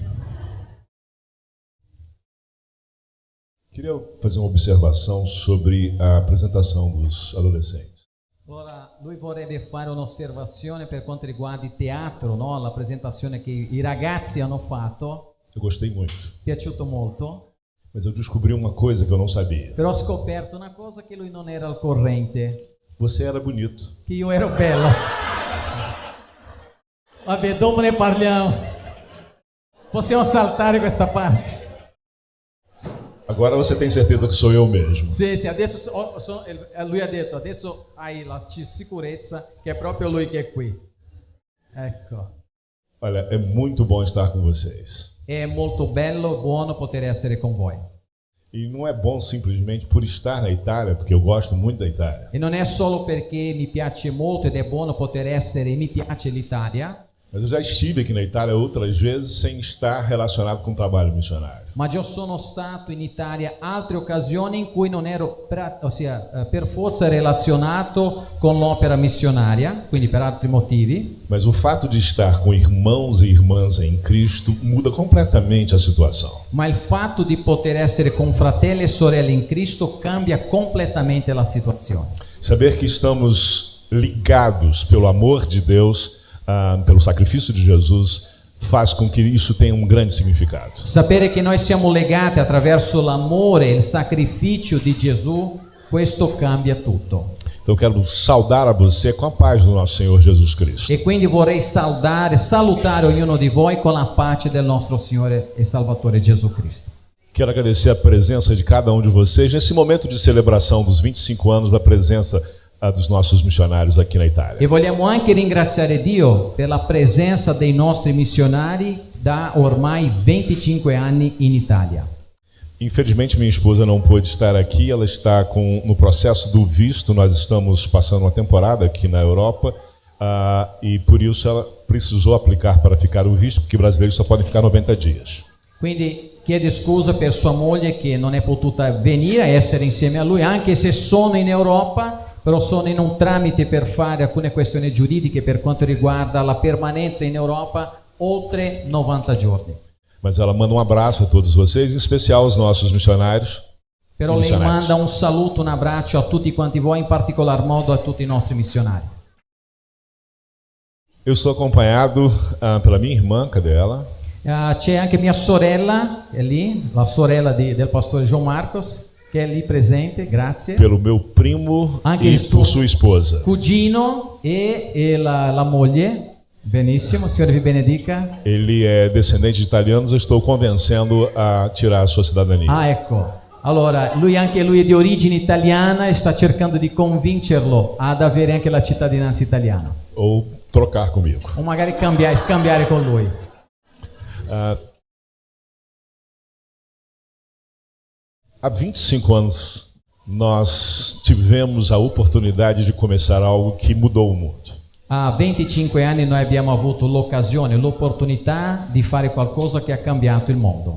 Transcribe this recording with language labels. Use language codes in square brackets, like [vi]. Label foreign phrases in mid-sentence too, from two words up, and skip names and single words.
[pt] Queria fazer uma observação sobre a apresentação dos adolescentes. [it] Allora, lui vorrebbe fare un'osservazione per quanto riguarda il teatro, no? La presentazione che i ragazzi hanno fatto. [pt] Eu gostei muito. [it] Piaciuto molto. [pt] Mas eu descobri uma coisa que eu não sabia. [it] Però ho scoperto una cosa che lui non era al corrente. [pt] Você era bonito. [it] Che io ero bello. Vabbè, dopo ne parliamo. Possiamo saltare questa parte. [pt] Agora você tem certeza que sou eu mesmo. [it] Sì, adesso lui ha detto, adesso hai la sicurezza che è proprio lui che è qui. Ecco. [pt] Olha, é muito bom estar com vocês. [it] È molto bello, buono poter essere con voi. [pt] E não é bom simplesmente por estar na Itália, porque eu gosto muito da Itália. [it] E non è solo perché mi piace molto ed è buono poter essere, mi piace l'Italia. [pt] Mas eu já estive aqui na Itália outras vezes sem estar relacionado com o trabalho missionário. [it] Ma già sono stato in Italia altre occasioni in cui non ero per forza relazionato con l'opera missionaria, quindi per altri motivi. [pt] Mas o fato de estar com irmãos e irmãs em Cristo muda completamente a situação. [it] Ma il fatto di poter essere con fratelli e sorelle in Cristo cambia completamente la situazione. [pt] Saber que estamos ligados pelo amor de Deus, pelo sacrifício de Jesus, faz com que isso tenha um grande significado. [it] Sapere che noi siamo legati attraverso l'amore e il sacrificio di Gesù, questo cambia tutto. [pt] Então eu quero saudar a você com a paz do nosso Senhor Jesus Cristo. [it] E quindi vorrei salutare ognuno di voi con la pace del nostro Signore e Salvatore Gesù Cristo. [pt] Quero agradecer a presença de cada um de vocês nesse momento de celebração dos 25 anos da presença dos nossos missionários aqui na Itália. [it] E vogliamo anche ringraziare Dio per la presenza dei nostri missionari da ormai 25 anni in Italia. [pt] Infelizmente minha esposa não pôde estar aqui, ela está no processo do visto, nós estamos passando uma temporada aqui na Europa e por isso ela precisou aplicar para ficar o visto, porque brasileiros só podem ficar 90 dias. [it] Quindi chiede scusa per sua moglie che non è potuta venire a essere insieme a lui, anche se sono in Europa. Però sono in un tramite per fare alcune questioni giuridiche per quanto riguarda la permanenza in Europa oltre 90 giorni. [pt] Mas ela manda um abraço a todos vocês, em especial aos nossos missionários. [it] Però lei manda un saluto, un abbraccio a tutti quanti voi, in particolar modo a tutti i nostri missionari. [pt] Eu estou acompanhado pela minha irmã, cadê ela? [it] C'è anche mia sorella, è lì, la sorella del pastore João Marcos, che è lì presente, grazie. [pt] Pelo meu primo [it] anche [pt] e por sua esposa. [it] Cugino e la moglie. Benissimo, Signore vi benedica. [pt] Ele é descendente de italianos, eu estou convencendo a tirar a sua cidadania. [it] Ah, ecco. Allora, anche lui è di origine italiana e sta cercando di convincerlo ad avere anche la cittadinanza italiana. [pt] Ou trocar comigo. [it] O magari scambiare con lui. [pt] Há 25 anos, nós tivemos a oportunidade de começar algo que mudou o mundo. [it] Há 25 anni noi abbiamo avuto l'occasione, l'opportunità di fare qualcosa che ha cambiato il mondo.